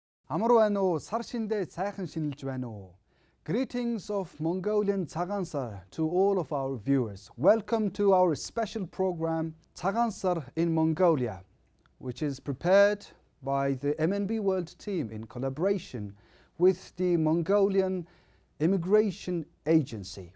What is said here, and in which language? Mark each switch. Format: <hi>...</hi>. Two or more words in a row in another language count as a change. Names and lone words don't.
<mn>Амар байна уу? Сар шиндээ сайхан шинэлж байна уу?</mn> <en>Greetings of Mongolian Tsagaan Sar to all of our viewers. Welcome to our special program Tsagaan Sar in Mongolia, which is prepared by the MNB World team in collaboration with the Mongolian Immigration Agency.</en>